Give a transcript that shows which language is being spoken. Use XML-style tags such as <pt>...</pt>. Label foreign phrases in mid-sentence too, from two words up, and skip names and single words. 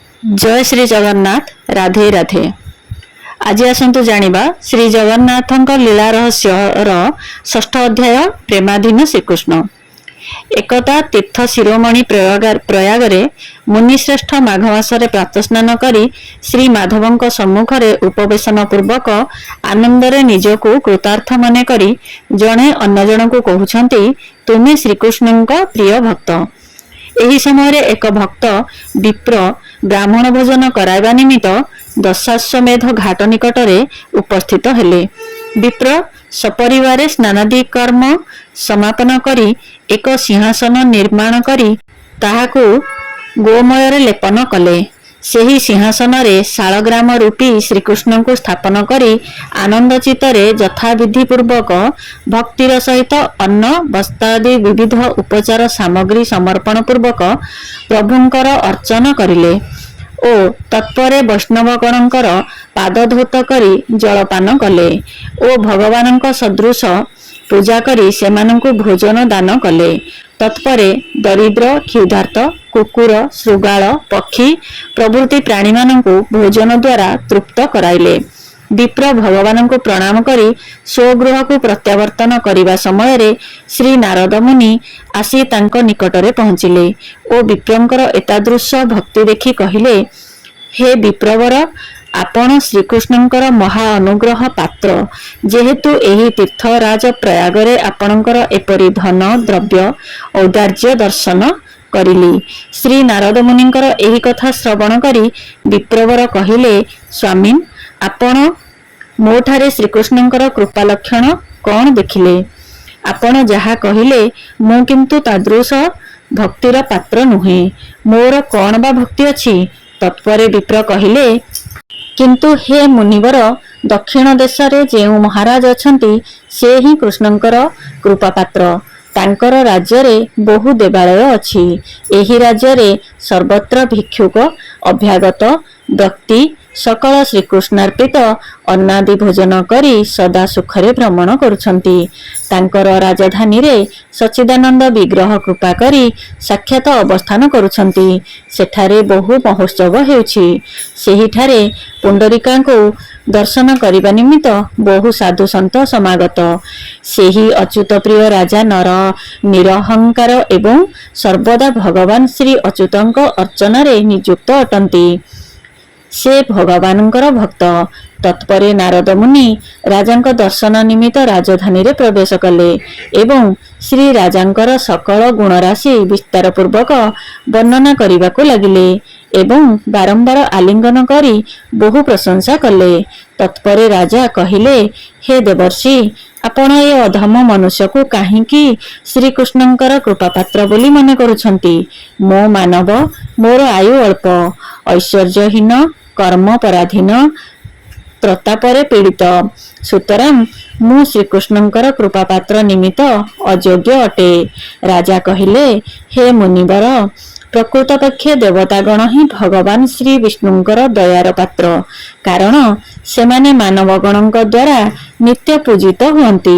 <or>ଜୟ ଶ୍ରୀ ଜଗନ୍ନାଥ। ରାଧେ ରାଧେ। ଆଜି ଆସନ୍ତୁ ଜାଣିବା ଶ୍ରୀ ଜଗନ୍ନାଥଙ୍କ ଲୀଳା ରହସ୍ୟର ଷଷ୍ଠ ଅଧ୍ୟାୟ ପ୍ରେମାଧୀନ ଶ୍ରୀକୃଷ୍ଣ। ଏକତା ତୀର୍ଥ ଶିରୋମଣି ପ୍ରୟାଗରେ ମୁନିଶ୍ରେଷ୍ଠ ମାଘ ମାସରେ ପ୍ରାତଃସ୍ନାନ କରି ଶ୍ରୀ ମାଧବଙ୍କ ସମ୍ମୁଖରେ ଉପବେଶନ ପୂର୍ବକ ଆନନ୍ଦରେ ନିଜକୁ କୃତାର୍ଥ ମନେ କରି ଜଣେ ଅନ୍ୟ ଜଣକୁ କହୁଛନ୍ତି ତୁମେ ଶ୍ରୀକୃଷ୍ଣଙ୍କ ପ୍ରିୟ ଭକ୍ତ। ଏହି ସମୟ ଏକ ଭକ୍ତ ବିପ୍ର ବ୍ରାହ୍ମଣ ଭୋଜନ କରାଇବା ନିମିତ୍ତ ଦଶାଶ୍ୱମେଧ ଘାଟ ନିକଟରେ ଉପସ୍ଥିତ ହେଲେ। ବିପ୍ର ସପରିବାରେ ସ୍ନାନାଦି କର୍ମ ସମାପନ କରି ଏକ ସିଂହାସନ ନିର୍ମାଣ କରି ତାହାକୁ ଗୋମୟର ଲେପନ କଲେ। ସେହି ସିଂହାସନରେ ଶାଳଗ୍ରାମ ରୂପୀ ଶ୍ରୀକୃଷ୍ଣଙ୍କୁ ସ୍ଥାପନ କରି ଆନନ୍ଦ ଚିତ୍ତରେ ଯଥାବିଧି ପୂର୍ବକ ଭକ୍ତିର ସହିତ ଅନ୍ନ ବସ୍ତ୍ରାଦି ବିବିଧ ଉପଚାର ସାମଗ୍ରୀ ସମର୍ପଣ ପୂର୍ବକ ପ୍ରଭୁଙ୍କର ଅର୍ଚ୍ଚନ କରିଲେ ଓ ତତ୍ପରେ ବୈଷ୍ଣବଗଣଙ୍କର ପାଦଧୌତ କରି ଜଳପାନ କଲେ ଓ ଭଗବାନଙ୍କ ସଦୃଶ ପୂଜା କରି ସେମାନଙ୍କୁ ଭୋଜନ ଦାନ କଲେ। ତତ୍ପରେ ଦରିଦ୍ର କ୍ଷୁଧାର୍ତ୍ତ କୁକୁର ଶୃଗାଳ ପକ୍ଷୀ ପ୍ରଭୃତି ପ୍ରାଣୀ ମାନଙ୍କୁ ଭୋଜନ ଦ୍ୱାରା ତୃପ୍ତ କରାଇଲେ। ବିପ୍ର ଭଗବାନଙ୍କୁ ପ୍ରଣାମ କରି ସ୍ୱଗୃହକୁ ପ୍ରତ୍ୟାବର୍ତ୍ତନ କରିବା ସମୟରେ ଶ୍ରୀ ନାରଦ ମୁନି ଆସି ତାଙ୍କ ନିକଟରେ ପହଞ୍ଚିଲେ ଓ ବିପ୍ରଙ୍କର ଏତାଦୃଶ ଭକ୍ତି ଦେଖି କହିଲେ, ହେ ବିପ୍ରବର ଆପଣ ଶ୍ରୀକୃଷ୍ଣଙ୍କର ମହା ଅନୁଗ୍ରହ ପାତ୍ର। ଯେହେତୁ ଏହି ତୀର୍ଥରାଜ ପ୍ରୟାଗରେ ଆପଣଙ୍କର ଏପରି ଧନ ଦ୍ରବ୍ୟ ଔଦାର୍ଯ୍ୟ ଦର୍ଶନ କରିଲି। ଶ୍ରୀ ନାରଦ ମୁନିଙ୍କର ଏହି କଥା ଶ୍ରବଣ କରି ବିପ୍ରବର କହିଲେ, ସ୍ୱାମୀନ ଆପଣ ମୋଠାରେ ଶ୍ରୀକୃଷ୍ଣଙ୍କର କୃପା ଲକ୍ଷଣ କଣ ଦେଖିଲେ? ଆପଣ ଯାହା କହିଲେ ମୁଁ କିନ୍ତୁ ତାଦୃଶ ଭକ୍ତିର ପାତ୍ର ନୁହେଁ, ମୋର କଣ ବା ଭକ୍ତି ଅଛି? ତତ୍ପରେ ବିପ୍ର କହିଲେ, କିନ୍ତୁ ହେ ମୁନିବର ଦକ୍ଷିଣ ଦେଶରେ ଯେଉଁ ମହାରାଜ ଅଛନ୍ତି ସେହି କୃଷ୍ଣଙ୍କର କୃପା ପାତ୍ର। ତାଙ୍କର ରାଜ୍ୟରେ ବହୁ ଦେବାଳୟ ଅଛି। ଏହି ରାଜ୍ୟରେ ସର୍ବତ୍ର ଭିକ୍ଷୁକ ଅଭ୍ୟାଗତ ବ୍ୟକ୍ତି ସକଳ ଶ୍ରୀକୃଷ୍ଣାର୍ପିତ ଅନ୍ନାଦି ଭୋଜନ କରି ସଦା ସୁଖରେ ଭ୍ରମଣ କରୁଛନ୍ତି। ତାଙ୍କର ରାଜଧାନୀରେ ସଚ୍ଚିଦାନନ୍ଦ ବିଗ୍ରହ କୃପା କରି ସାକ୍ଷାତ ଅବସ୍ଥାନ କରୁଛନ୍ତି। ସେଠାରେ ବହୁ ମହୋତ୍ସବ ହେଉଛି। ସେହିଠାରେ ପୁଣ୍ଡରୀକାକ୍ଷଙ୍କୁ ଦର୍ଶନ କରିବା ନିମିତ୍ତ ବହୁ ସାଧୁ ସନ୍ଥ ସମାଗତ। ସେହି ଅଚ୍ୟୁତ ପ୍ରିୟ ରାଜା ନର ନିରହଙ୍କାର ଏବଂ ସର୍ବଦା ଭଗବାନ ଶ୍ରୀ ଅଚ୍ୟୁତଙ୍କ ଅର୍ଚ୍ଚନାରେ ନିଯୁକ୍ତ ଅଟନ୍ତି। ସେ ଭଗବାନଙ୍କର ଭକ୍ତ। ତତ୍ପରେ ନାରଦ ମୁନି ରାଜାଙ୍କ ଦର୍ଶନ ନିମିତ୍ତ ରାଜଧାନୀରେ ପ୍ରବେଶ କଲେ ଏବଂ ଶ୍ରୀ ରାଜାଙ୍କର ସକଳ ଗୁଣରାଶି ବିସ୍ତାର ପୂର୍ବକ ବର୍ଣ୍ଣନା କରିବାକୁ ଲାଗିଲେ ଏବଂ ବାରମ୍ବାର ଆଲିଙ୍ଗନ କରି ବହୁ ପ୍ରଶଂସା କଲେ। ତତ୍ପରେ ରାଜା କହିଲେ, ହେ ଦେବର୍ଷି ଆପଣ ଏ ଅଧମ ମନୁଷ୍ୟକୁ କାହିଁକି ଶ୍ରୀକୃଷ୍ଣଙ୍କର କୃପାପାତ୍ର ବୋଲି ମନେ କରୁଛନ୍ତି? ମୋ ମାନବ ମୋର ଆୟୁ ଅଳ୍ପ, ଐଶ୍ୱର୍ଯ୍ୟହୀନ, କର୍ମ ପରାଧୀନ, ପ୍ରତାପରେ ପୀଡ଼ିତ, ସୁତରାଂ ମୁଁ ଶ୍ରୀକୃଷ୍ଣଙ୍କର କୃପାପାତ୍ର ନିମିତ୍ତ ଅଯୋଗ୍ୟ ଅଟେ। ରାଜା କହିଲେ, ହେ ମୁନିବର ପ୍ରକୃତ ପକ୍ଷେ ଦେବତାଗଣ ହିଁ ଭଗବାନ ଶ୍ରୀ ବିଷ୍ଣୁଙ୍କର ଦୟାର ପାତ୍ର, କାରଣ ସେମାନେ ମାନବଗଣଙ୍କ ଦ୍ୱାରା ନିତ୍ୟ ପୂଜିତ ହୁଅନ୍ତି।</or>